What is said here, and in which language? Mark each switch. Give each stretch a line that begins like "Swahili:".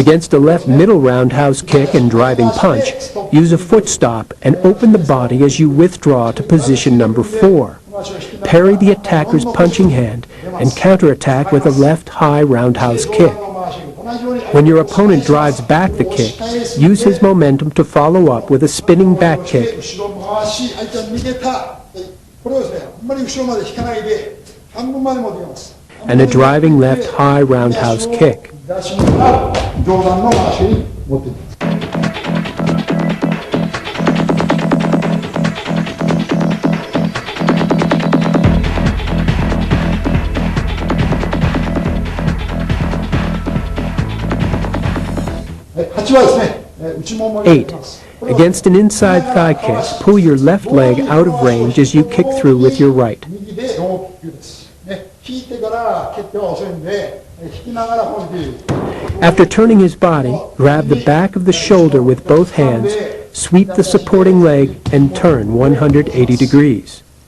English: Against a left middle roundhouse kick and driving punch, use a foot stop and open the body as you withdraw to position number 4. Parry the attacker's punching hand and counterattack with a left high roundhouse kick. When your opponent drives back the kick, use his momentum to follow up with a spinning back kick.
Japanese: 後ろ回し、相手は逃げた。これをですね、あんまり後ろまで引かないで、半分まで持ってきます。
English: And a driving left high roundhouse kick.
Japanese: 出しながら上段の回しに持っていきます。 8はですね、内ももに入れます。
English: 8. Against an inside thigh kick, pull your left leg out of range as you kick through with your right.
Japanese: 右でローキックです。引いてから蹴っては遅いんで、引きながらポジティブ。
English: After turning his body, grab the back of the shoulder with both hands, sweep the supporting leg, and turn 180 degrees.